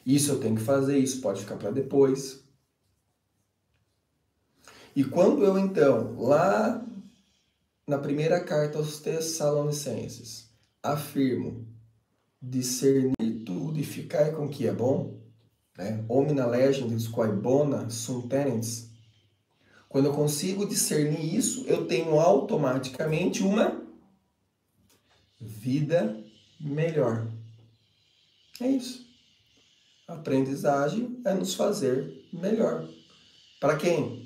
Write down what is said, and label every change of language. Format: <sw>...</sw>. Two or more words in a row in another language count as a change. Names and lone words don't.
<pt>Isso eu tenho que fazer, isso pode ficar para depois. E quando eu, então, lá na primeira carta aos Tessalonicenses, afirmo discernir tudo e ficar com o que é bom, né?</pt> <la>Omnia legendis quae bona sunt tenens.</la> <pt>Quando eu consigo discernir isso, eu tenho automaticamente uma vida melhor. É isso. A aprendizagem é nos fazer melhor. Para quem?</pt>